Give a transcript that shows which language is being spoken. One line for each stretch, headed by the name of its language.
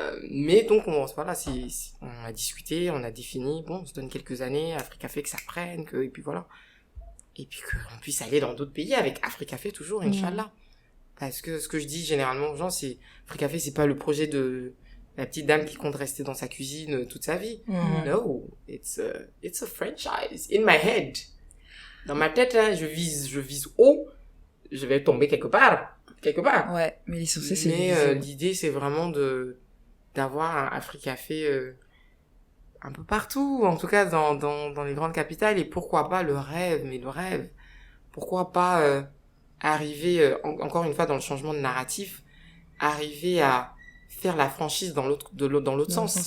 French: Mais donc on a discuté, on a défini, bon, on se donne quelques années, Africa fait que ça prenne, et puis voilà. Et puis qu'on puisse aller dans d'autres pays avec Africa fait toujours, Inch'Allah. Parce que ce que je dis généralement aux gens, c'est Africa fait, c'est pas le projet de la petite dame qui compte rester dans sa cuisine toute sa vie.
English: No, it's a franchise in my head.
French: Dans ma tête, hein, je vise haut, je vais tomber quelque part. Ouais, mais l'essentiel, c'est l'idée, c'est vraiment d'avoir un Africa fait un peu partout, en tout cas dans les grandes capitales, et pourquoi pas le rêve, pourquoi pas arriver, encore une fois dans le changement de narratif, arriver à faire la franchise dans l'autre sens.